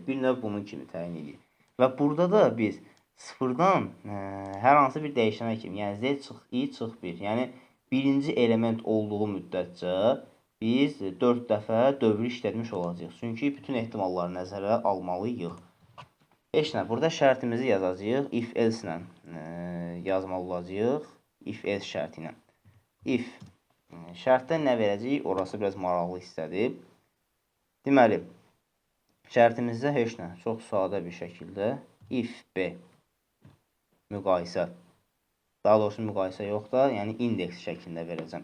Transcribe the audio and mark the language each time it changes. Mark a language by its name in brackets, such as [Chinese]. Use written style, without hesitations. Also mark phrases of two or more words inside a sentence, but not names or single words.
[Azerbaijani] Bir növ bunun kimi təyin edir. Və burada da biz 0-dan hər hansı bir dəyişənə kimi, yəni z çıx i çıx 1, yəni birinci element olduğu müddətcə biz 4 dəfə dövrü işlətmiş olacaq. Çünki bütün ehtimalları nəzərə almalıyıq. Heç nə, burada şərtimizi yazacağıq. [English] If else [Azerbaijani] ilə yazmalı olacaq. [English] If else [Azerbaijani] şərti ilə. If şərtdə nə verəcəyik? Orası biraz maraqlı hissədir. Deməli, şərtimizdə heç nə, çox sadə bir şəkildə if B müqayisə, daha doğrusu müqayisə yox da, yəni indeks şəklində verəcəm.